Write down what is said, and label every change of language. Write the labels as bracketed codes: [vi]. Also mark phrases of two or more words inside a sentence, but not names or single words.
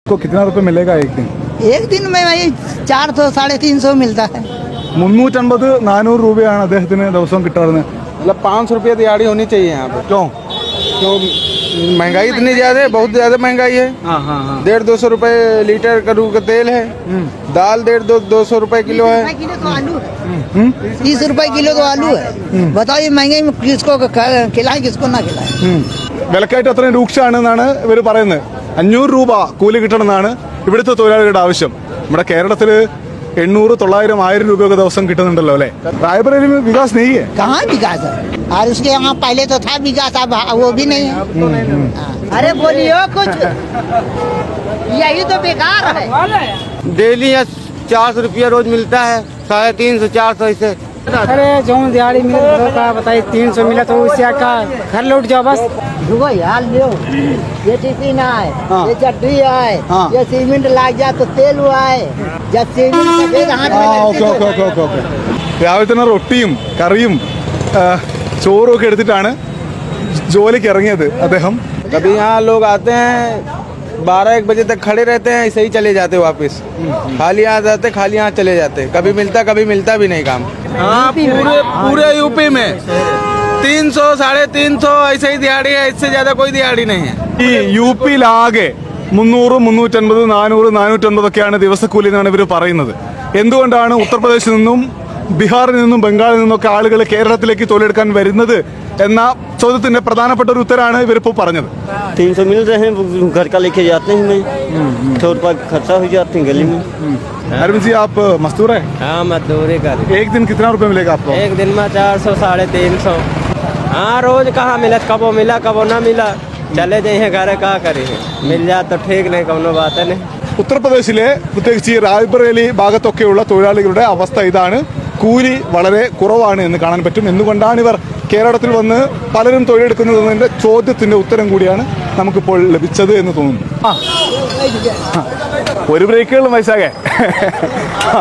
[hi] को कितना रुपए मिलेगा एक दिन? एक दिन में वही 400 350 मिलता है। [ml] 350 400 രൂപയാണ് അദ്ദേഹത്തിന് ദിവസവും കിട്ടാറുള്ളത്. [hi] मतलब 500 रुपये दिहाड़ी होनी चाहिए यहाँ पे। क्यों? तो महंगाई इतनी ज्यादा है, बहुत ज्यादा महंगाई है। 150-200 रुपए लीटर करू का तेल है, दाल 150-200 रुपए किलो है। 30 रुपए किलो तो आलू है। बताओ ये महंगाई में किसको खिलाए किसको ना खिलाए। [ml] വിലക്കയറ്റം അത്രയും രൂക്ഷമാണെന്നാണ് ഇവർ പറയുന്നത്. 500 രൂപ കൂലി കിട്ടണമെന്നാണ് ഇവിടുത്തെ തൊഴിലാളികളുടെ ആവശ്യം. നമ്മുടെ കേരളത്തിൽ 800, 900, 1000 രൂപയൊക്കെ ദിവസം കിട്ടുന്നുണ്ടല്ലോ അല്ലേ? [hi] റായ്ബറേലി में विकास नहीं है. कहाँ विकास है? और उसके यहाँ पहले तो था विकास, अब वो भी नहीं है। अरे बोलियो कुछ, यही तो बेकार है। डेली 400 रुपया रोज मिलता है, 350-400 ऐसे। अरे जो दिहाड़ी मिल का बताइए 300 मिला तो उससे का घर लौट जाओ बस। रुको यार लो, ये टिफिन आए, ये चटनी आए, ये सीमेंट लाग जाए तो तेल आए, जब सीमेंट सफेद हाथ में लगती [ml] ഓക്കെ [hi] तो- [ml] ഓക്കെ ഓക്കെ ഓക്കെ രാവിലെ തന്നെ റൊട്ടിയും കറിയും ചോറും ഒക്കെ എടുത്തിട്ടാണ് ജോലിക്ക് ഇറങ്ങിയത് അദ്ദേഹം. [hi] कभी यहाँ लोग आते हैं 12-1 बजे तक खड़े रहते हैं, ऐसे ही चले जाते वापस। खाली यहाँ जाते, खाली यहाँ चले जाते, कभी मिलता भी नहीं काम। हाँ, पूरे यूपी में 300, 350 ऐसे ही दिहाड़ी है, इससे ज्यादा कोई दिहाड़ी नहीं है। [ml] ഈ യു പിയിലാകെ 300, 350, 400, 450 ഒക്കെയാണ് ദിവസക്കൂലി എന്നാണ് ഇവർ പറയുന്നത്. എന്തുകൊണ്ടാണ് ഉത്തർപ്രദേശിൽ നിന്നും ബീഹാറിൽ നിന്നും ബംഗാളിൽ നിന്നൊക്കെ ആളുകൾ കേരളത്തിലേക്ക് തൊഴിലെടുക്കാൻ വരുന്നത് എന്ന ചോദ്യത്തിന്റെ പ്രധാനപ്പെട്ട ഒരു ഉത്തരമാണ് ഇവരിപ്പോൾ പറഞ്ഞത്. [hi] 300 मिल रहे हैं, घर का लेके जाते हैं, मैं 100 रुपये खर्चा हो जाते हैं गली में। अरविंद जी आप मजदूर है? हाँ मजदूरी कर। एक दिन कितना रुपए मिलेगा आपको? एक दिन में 400 350। हाँ रोज कहाँ मिला, कबो मिला कबो ना मिला, चले जाइए घर का करे, मिल जाए तो ठीक, नहीं कौनो बात नहीं। [ml] ഉത്തർപ്രദേശിലെ പ്രത്യേകിച്ച് ഈ റായ്ബറേലി ഭാഗത്തൊക്കെയുള്ള തൊഴിലാളികളുടെ അവസ്ഥ ഇതാണ്. കൂലി വളരെ കുറവാണ് എന്ന് കാണാൻ പറ്റും. എന്തുകൊണ്ടാണ് ഇവർ കേരളത്തിൽ വന്ന് പലരും തൊഴിലെടുക്കുന്നതിന്റെ ചോദ്യത്തിന്റെ ഉത്തരം കൂടിയാണ് നമുക്കിപ്പോൾ ലഭിച്ചത് എന്ന് തോന്നുന്നു. ഒരു ബ്രേക്കുകളും വയസ്സാകെ